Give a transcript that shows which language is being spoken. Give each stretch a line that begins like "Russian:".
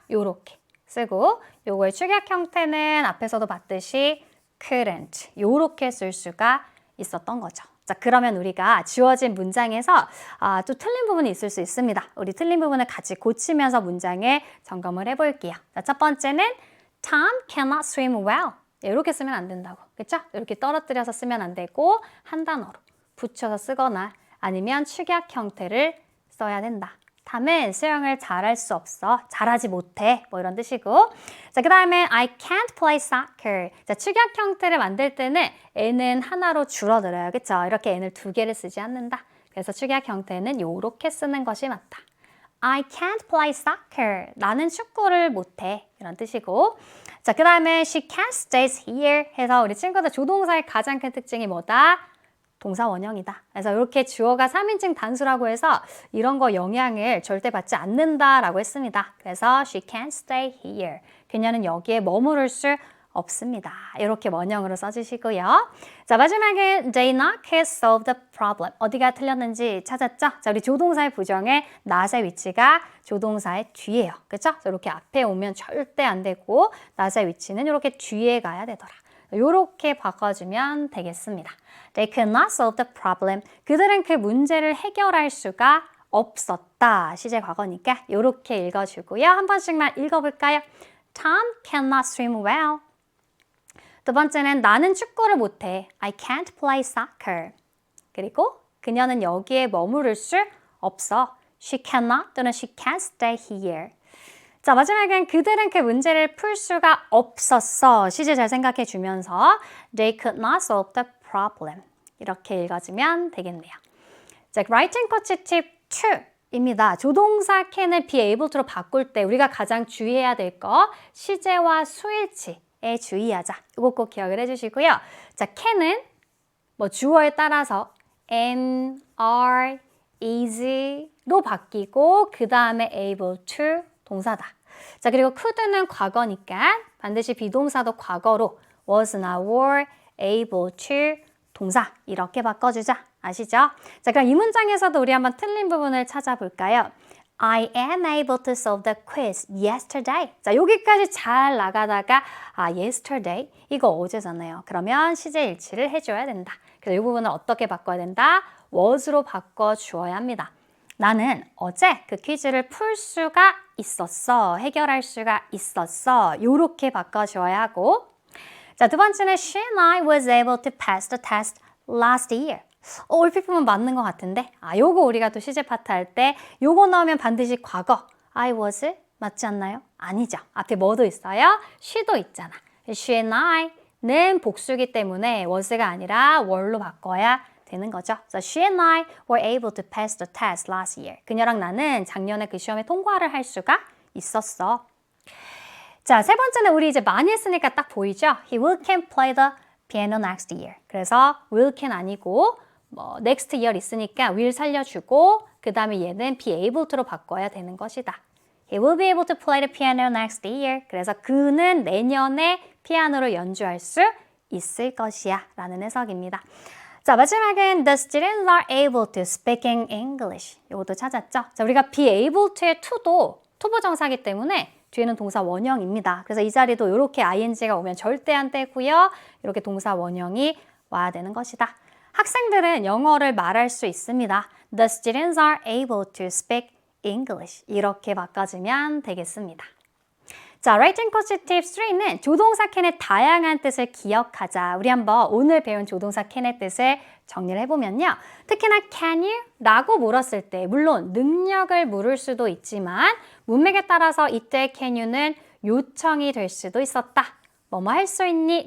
Korean: 요렇게 쓰고 요거의 축약 형태는 앞에서도 봤듯이 couldn't 요렇게 쓸 수가 있었던 거죠. 자, 그러면 우리가 주어진 문장에서 또 틀린 부분이 있을 수 있습니다. 우리 틀린 부분을 같이 고치면서 문장을 점검을 해볼게요. 자, 첫 번째는
English: Tom cannot swim well.
Korean: 이렇게 쓰면 안 된다고. 그렇죠? 이렇게 떨어뜨려서 쓰면 안 되고 한 단어로 붙여서 쓰거나 아니면 축약 형태를 써야 된다. Tom은 수영을 잘할 수 없어. 잘하지 못해. 뭐 이런 뜻이고. 자, 그 다음에
English: I can't play soccer.
Korean: 자, 축약 형태를 만들 때는 n은 하나로 줄어들어요. 그렇죠? 이렇게 n을 두 개를 쓰지 않는다. 그래서 축약 형태는 요렇게 쓰는 것이 맞다.
English: I can't play soccer.
Korean: 나는 축구를 못해. 이런 뜻이고. 자, 그 다음에
English: she can't stay here
Korean: 해서 우리 친구들 조동사의 가장 큰 특징이 뭐다? 동사 원형이다. 그래서 이렇게 주어가 3인칭 단수라고 해서 이런 거 영향을 절대 받지 않는다라고 했습니다. 그래서
English: she can't stay here.
Korean: 그녀는 여기에 머무를 수 없습니다. 이렇게 원형으로 써주시고요. 자, 마지막에
English: they not can solve the problem.
Korean: 어디가 틀렸는지 찾았죠? 자, 우리 조동사의 부정에 not의 위치가 조동사의 뒤에요. 그렇죠? 이렇게 앞에 오면 절대 안 되고 not의 위치는 이렇게 뒤에 가야 되더라. 이렇게 바꿔주면 되겠습니다.
English: They could not solve the problem.
Korean: 그들은 그 문제를 해결할 수가 없었다. 시제 과거니까 이렇게 읽어주고요. 한 번씩만 읽어볼까요?
English: Tom cannot swim well.
Korean: 두 번째는 나는 축구를 못해.
English: I can't play soccer.
Korean: 그리고 그녀는 여기에 머무를 수 없어.
English: She cannot
Korean: 또는
English: she can't stay here.
Korean: 자, 마지막엔 그들은 그 문제를 풀 수가 없었어. 시제 잘 생각해 주면서
English: They could not solve the problem.
Korean: 이렇게 읽어주면 되겠네요.
English: 자, writing coach tip 2입니다.
Korean: 조동사 can을 be able to로 바꿀 때 우리가 가장 주의해야 될 거 시제와 수일치에 주의하자. 이거 꼭 기억을 해주시고요. 자, can은 뭐 주어에 따라서 n, r, is로 바뀌고 그 다음에 able to 동사다. 자, 그리고 could는 과거니까 반드시 비동사도 과거로 was나 were, able to 동사 이렇게 바꿔주자. 아시죠? 자, 그럼 이 문장에서도 우리 한번 틀린 부분을 찾아볼까요?
English: I am able to solve the quiz yesterday.
Korean: 자, 여기까지 잘 나가다가 yesterday 이거 어제잖아요. 그러면 시제 일치를 해줘야 된다. 그래서 이 부분을 어떻게 바꿔야 된다? was로 바꿔 주어야 합니다. 나는 어제 그 퀴즈를 풀 수가 있었어. 해결할 수가 있었어. 요렇게 바꿔 주어야 하고. 자, 두 번째는
English: she and I was able to pass the test last year.
Korean: 얼핏 보면 맞는 것 같은데. 요거 우리가 또 시제 파트 할 때 요거 넣으면 반드시 과거. I was 맞지 않나요? 아니죠. 앞에 뭐도 있어요? she도 있잖아. she and I는 복수기 때문에 was가 아니라 were로 바꿔야 되는 거죠.
English: So she and I were able to pass the test last year.
Korean: 그녀랑 나는 작년에 그 시험에 통과를 할 수가 있었어. 자, 세 번째는 우리 이제 많이 했으니까 딱 보이죠?
English: He will can play the piano next year.
Korean: 그래서 will can 아니고 next year 있으니까 will 살려주고 그 다음에 얘는 be able to로 바꿔야 되는 것이다.
English: He will be able to play the piano next year.
Korean: 그래서 그는 내년에 피아노를 연주할 수 있을 것이야 라는 해석입니다. 자, 마지막은
English: the students are able to speaking English.
Korean: 이것도 찾았죠? 자, 우리가 be able to의 to도 투부정사기 때문에 뒤에는 동사 원형입니다. 그래서 이 자리도 이렇게 ing가 오면 절대 안 되고요. 이렇게 동사 원형이 와야 되는 것이다. 학생들은 영어를 말할 수 있습니다.
English: The students are able to speak English.
Korean: 이렇게 바꿔주면 되겠습니다. 자, 라이팅 코치 팁 3는 조동사 can의 다양한 뜻을 기억하자. 우리 한번 오늘 배운 조동사 can의 뜻을 정리를 해보면요. 특히나 can you? 라고 물었을 때 물론 능력을 물을 수도 있지만 문맥에 따라서 이때 can you는 요청이 될 수도 있었다. 뭐뭐 할 수 있니?